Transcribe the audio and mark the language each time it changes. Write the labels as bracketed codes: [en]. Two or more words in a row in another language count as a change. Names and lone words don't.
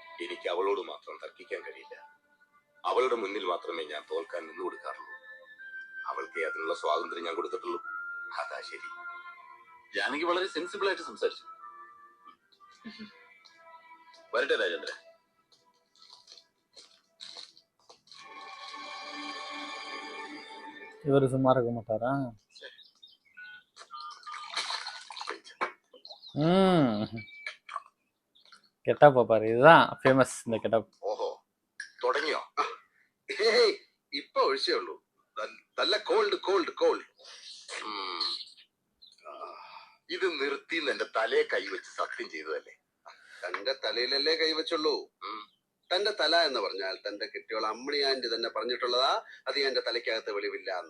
[ml] എനിക്ക് അവളോട് മാത്രം തർക്കിക്കാൻ കഴിയില്ല. അവളുടെ മുന്നിൽ മാത്രമേ ഞാൻ തോൽക്കാൻ നിന്നു കൊടുക്കാറുള്ളൂ. അവൾക്ക് അതിനുള്ള സ്വാതന്ത്ര്യം ഞാൻ കൊടുത്തിട്ടുള്ളൂ. അതാ ശരി. ജാനകി വളരെ സെൻസിബിൾ ആയിട്ട് സംസാരിച്ചു. വരട്ടെ രാജേന്ദ്രൻ. [ta] இவர் சும்மா இருக்க மாட்டாரா? கெட்டப் பாரு, இதுதான் ஃபேமஸ் இந்த கெட்டப். [ml] ഓഹോ, തുടങ്ങിയോ? ഇപ്പൊ ഒഴിച്ചേ ഉള്ളൂ. നല്ല [en] cold cold cold. [ml] ഇത് നിർത്തി എന്റെ തലയെ കൈവച്ച് സത്യം ചെയ്തതല്ലേ? തന്റെ തലയിലല്ലേ കൈവച്ചുള്ളൂ. തന്റെ തല എന്ന് പറഞ്ഞാൽ തന്റെ കെട്ടിയോൾ അമ്മണി ആന്റി തന്നെ പറഞ്ഞിട്ടുള്ളതാ, അത് എന്റെ തലയ്ക്കകത്ത് വെളിവില്ല എന്ന്.